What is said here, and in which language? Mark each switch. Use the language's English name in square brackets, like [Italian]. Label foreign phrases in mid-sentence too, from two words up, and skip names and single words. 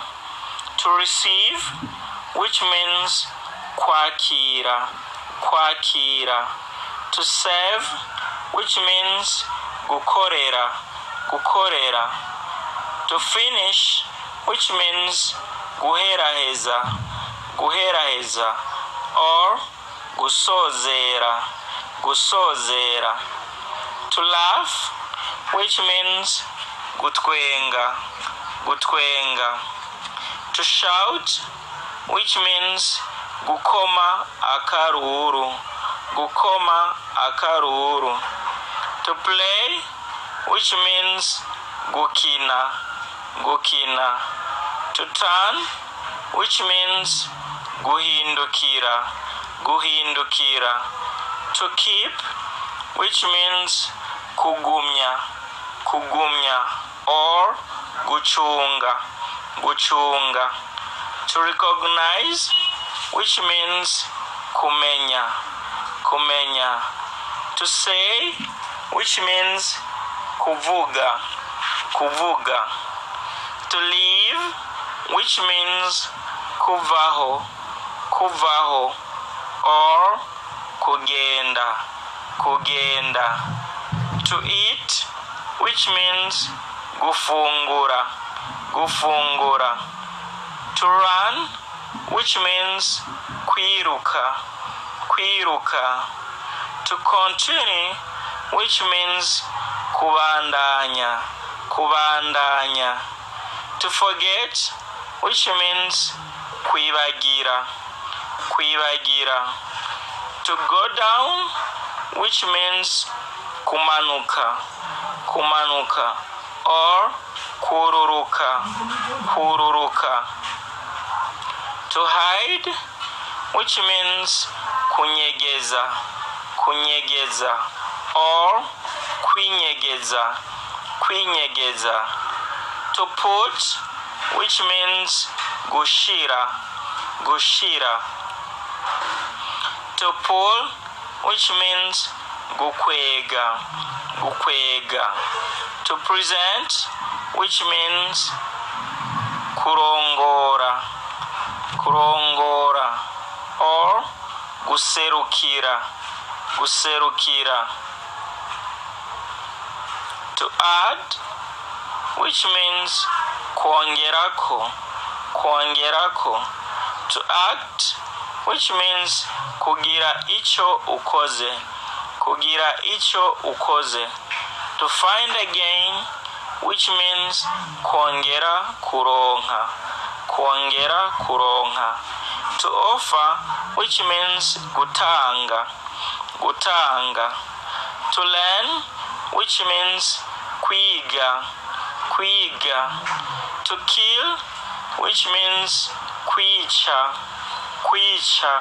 [English] To receive, which means [Rundi] kwakira, kwakira. [English] To serve, which means [Rundi] gukorera, gukorera. [English] To finish, which means [Rundi] guheraheza, guheraheza, [English] or [Rundi] gusozera, gusozera. [English] To laugh, which means [Rundi] gutwenga, gutwenga. [English] To shout, which means [Rundi] gukoma akaruru, gukoma akaruru. [English] To play, which means [Rundi] gukina, gukina. [English] To turn, which means [Rundi] guhindukira, guhindukira. [English] To keep, which means [Rundi] kugumya, kugumya, [English] or [Rundi] guchunga, guchunga. [English] To recognize, which means [Rundi] kumenya, kumenya. [English] To say, which means [Rundi] kuvuga, kuvuga. [English] To leave, which means [Rundi] kuvaho, kuvaho, [English] or [Rundi] kugenda, kugenda. [English] To eat, which means [Rundi] gufungura, gufungura. [English] To run, which means [Rundi] kwiruka, kwiruka. [English] To continue, which means [Rundi] kubandanya, kubandanya. [English] To forget, which means [Rundi] kwibagira, kwibagira. [English] To go down, which means [Rundi] kumanuka, kumanuka, [English] or [Rundi] kururuka, kururuka. [English] To hide, which means [Rundi] kunyegeza, kunyegeza, [English] or [Rundi] kwinyegeza, kwinyegeza. [English] To put, which means [Rundi] gushira, gushira. [English] To pull, which means [Rundi] gukwega, gukwega. [English] To present, which means [Rundi] kurongora, kurongora, [English] or [Rundi] guserukira, guserukira. [English] To add, which means [Rundi] kuongerako, kuongerako. [English] To act, which means [Rundi] kugira icho ukoze, kugira icho ukoze. [English] To find again, which means [Rundi] kuongera kuronka, kuongera kuronka. [English] To offer, which means [Rundi] gutanga, gutanga. [English] To learn, which means [Rundi] kwiga, kwiga. [English] To kill, which means [Rundi] kwicha, kwicha.